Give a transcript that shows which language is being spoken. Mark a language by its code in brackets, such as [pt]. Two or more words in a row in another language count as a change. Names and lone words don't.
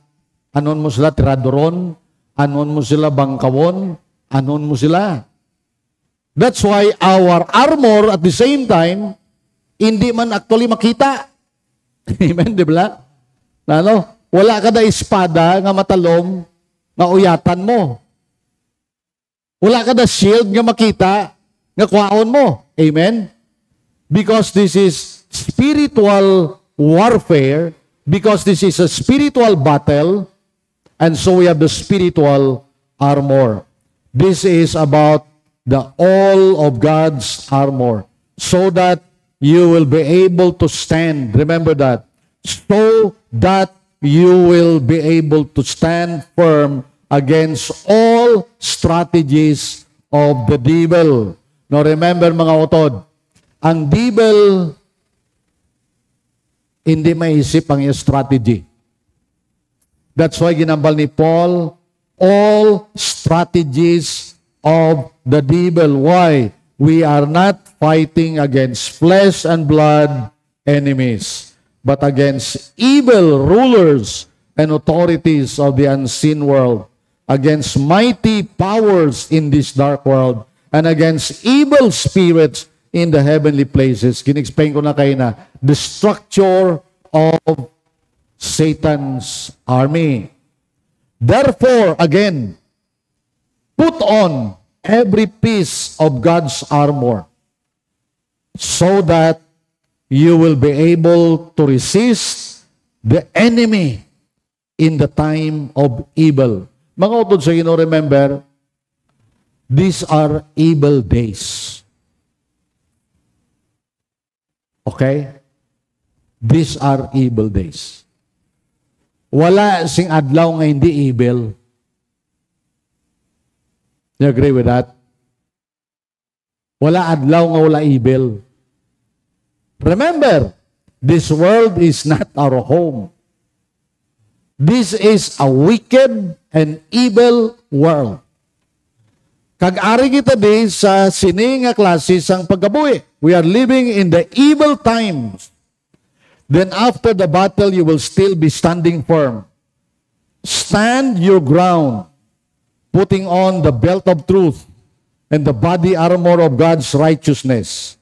[hil] Anon mo sila tiradoron, anon mo sila bangkawon, anon mo sila. [en] That's why our armor at the same time, [hil] hindi man actually makita. Amen, [tl] di ba? [hil] Ano? Wala ka na espada nga matalom, nga uyatan mo. Wala ka na shield nga makita, nga kwaon mo. Amen? [en] Because this is spiritual warfare, because this is a spiritual battle, and so we have the spiritual armor. This is about the all of God's armor, so that you will be able to stand. Remember that. So that you will be able to stand firm against all strategies of the devil. Now remember [hil] mga utod, ang devil hindi maisip ang iyong strategy. [en] That's why [hil] ginambal ni Paul, [en] all strategies of the devil. Why? we are not fighting against flesh and blood enemies, but against evil rulers and authorities of the unseen world, against mighty powers in this dark world, and against evil spirits in the heavenly places. [hil] Kin-explain ko na kayo na [en] the structure of Satan's army. Therefore, again, put on every piece of God's armor so that you will be able to resist the enemy in the time of evil. [hil] Mga utod sa Ginoo, [en] remember, these are evil days. Okay? These are evil days. [hil] Wala sing adlaw nga hindi evil. [en] You agree with that? [hil] Wala adlaw nga wala evil. [en] Remember, this world is not our home. This is a wicked and evil world. [hil] Kag-ari kita di sa sini nga klase sang pagkabuhi. [en] We are living in the evil times. Then after the battle, you will still be standing firm. Stand your ground, putting on the belt of truth and the body armor of God's righteousness.